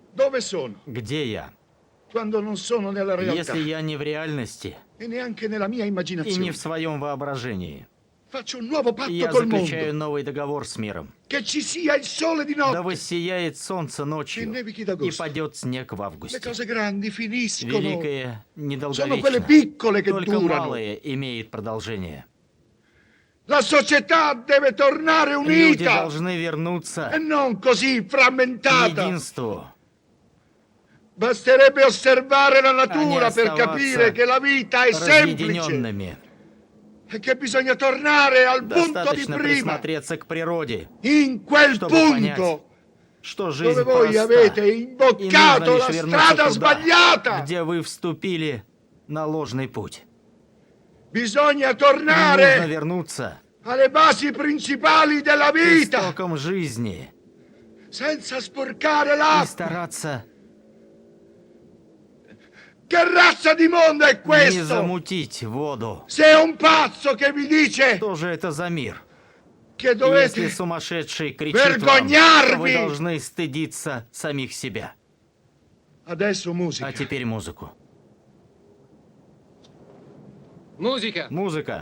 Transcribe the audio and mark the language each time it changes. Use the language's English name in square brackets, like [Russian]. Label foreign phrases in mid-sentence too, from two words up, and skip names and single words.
[Italian] dove sono? [Russian] Где я? [Italian] Quando non sono nella realtà [Russian] Если я не в реальности [Italian] e neanche nella mia [Russian] и не [Italian] immaginazione. [Russian] в своем воображении, [Italian] Faccio un nuovo patto [Russian] я [Italian] col [Russian] заключаю [Italian] mondo. [Russian] новый договор с миром. [Italian] Che ci sia il sole di [Russian] Да [Italian] notte. [Russian] воссияет солнце [Italian] Che [Russian] ночью [Italian] nevichi [Russian] и [Italian] d'agosto. [Russian] падет снег в [Italian] Le [Russian] августе. [Italian] cose grandi finiscono. [Russian] Великое [Italian] Sono quelle [Russian] недолговечно. [Italian] piccole che [Russian] Только [Italian] durano. [Russian] малое имеет продолжение. [Italian] La società deve tornare [Russian] Люди [Italian] unita [Russian] должны вернуться [Italian] e non così [Russian] к [Italian] frammentata. [Russian] единству. [Italian] Basterebbe osservare la natura [Russian] Они [Italian] per [Russian] оставаться [Italian] capire che la vita è semplice [Russian] Разъединенными. [Italian] e che bisogna tornare al punto di [Russian] Достаточно [Italian] prima. [Russian] присмотреться к природе, [Italian] In quel [Russian] чтобы понять, [Italian] punto [Russian] что жизнь [Italian] dove voi [Russian] проста. [Italian] avete [Russian] И нужно [Italian] imboccato [Russian] лишь [Italian] la [Russian] вернуться [Italian] strada [Russian] туда, [Italian] sbagliata. [Russian] где вы вступили на ложный путь. [Italian] Bisogna [Russian] Нужно [Italian] tornare [Russian] вернуться [Italian] alle basi principali della [Russian] к [Italian] vita [Russian] истокам жизни [Italian] senza sporcare [Russian] и [Italian] l'acqua. [Russian] стараться [Italian] Che razza di mondo è [Russian] не [Italian] questo? [Russian] замутить воду. [Italian] Se è un pazzo che vi dice [Russian] Что же это за мир? [Italian] che [Russian] Если [Italian] dovete [Russian] сумасшедший кричит вам, то [Italian] vergognarvi. [Russian] вы должны стыдиться самих себя. [Italian] Adesso musica. [Russian] А теперь музыку. [Italian] Musica! [Russian] Музыка.